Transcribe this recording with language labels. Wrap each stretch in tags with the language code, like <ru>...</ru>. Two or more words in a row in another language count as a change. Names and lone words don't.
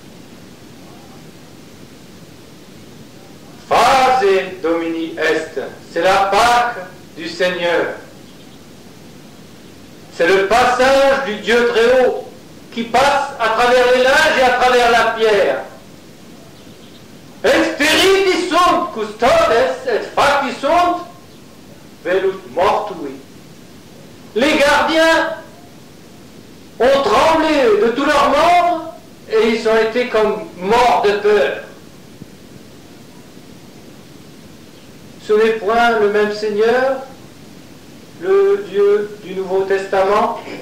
<la>Phase Domini est,</la> <fr>c'est la Pâque du Seigneur. C'est le passage du Dieu très haut qui passe à travers les linges et à travers la pierre.</fr> <la>Experitis sunt custodes et facti sunt velut mortui.</la> <fr>Les gardiens ont tremblé de tous leurs membres et ils ont été comme morts de peur. Ce n'est point le même Seigneur, le Dieu du Nouveau Testament.</fr>